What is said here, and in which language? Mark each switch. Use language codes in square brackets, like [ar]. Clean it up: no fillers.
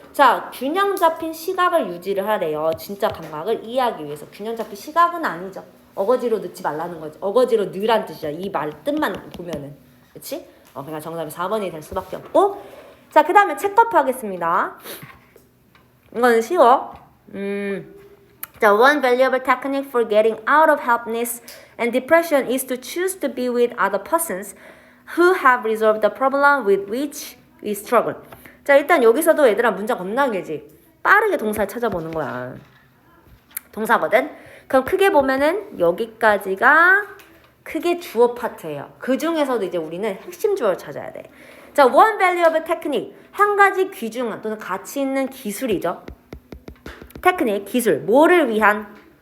[ko] 자, 균형 잡힌 시각을 유지를 하래요. 진짜 감각을 이해하기 위해서. 균형 잡힌 시각은 아니죠. 어거지로 넣지 말라는 거지. 어거지로 넣으란 뜻이야. 이 말 뜻만 보면은. 그치? 그러니까 정답이 4번이 될 수밖에 없고. 자, 그 다음에 책법 하겠습니다. 이거는 쉬워. [en] 자, one valuable technique for getting out of helplessness and depression is to choose to be with other persons who have resolved the problem with which we struggle. [ko] 자, 일단 여기서도 얘들아 문제 겁나 길지. 빠르게 동사를 찾아보는 거야. 동사거든. 그럼 크게 보면은 여기까지가 크게 주어 파트예요. 그 중에서도 이제 우리는 핵심 주어를 찾아야 돼. 자, one valuable technique. 한 가지 귀중한 또는 가치 있는 기술이죠. 테크닉, 기술. 뭐를 위한?